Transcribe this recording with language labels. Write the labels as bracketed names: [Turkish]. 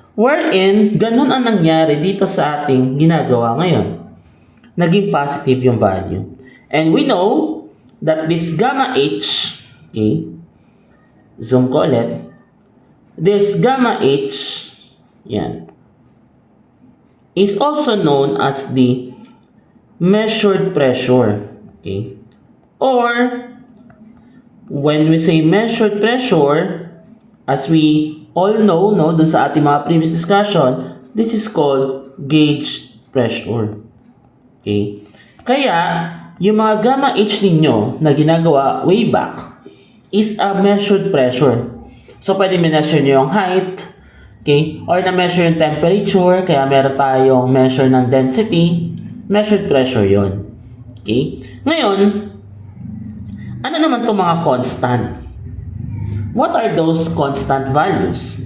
[Filipino] Wherein, ganun ang nangyari dito sa ating ginagawa ngayon. Naging positive yung value. [English] And we know that this gamma H, okay, [Filipino] zoom ko ulit, [English] this gamma H, yan, is also known as the measured pressure. Okay? Or, when we say measured pressure, as we all know, no, [Filipino] dun sa ating mga previous discussion, [English] this is called gauge pressure. Okay? [Filipino] Kaya, yung mga gamma H ninyo na ginagawa way back is a measured pressure. So, pwede measure nyo yung height, okay? Or na-measure yung temperature, kaya meron tayong measure ng density, measured pressure yon. Okay? Ngayon, ano naman itong mga constant? [English] What are those constant values?